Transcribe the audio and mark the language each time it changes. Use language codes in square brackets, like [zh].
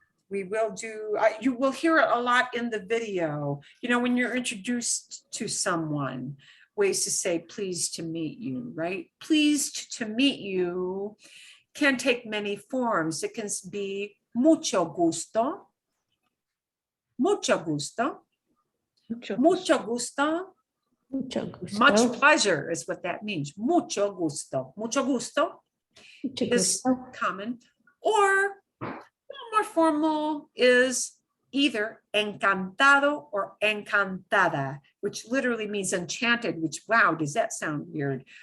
[en] You will hear it a lot in the video. You know, when you're introduced to someone, ways to say pleased to meet you, right? Pleased to meet you can take many forms. It can be [es] mucho gusto, mucho gusto, mucho gusto, Mucho gusto. [en] much pleasure is what that means. [es] Mucho gusto. Mucho gusto Mucho [en] is [es] gusto. [en] common, or more formal is either encantado or encantada, which literally means enchanted, which, wow, does that sound weird?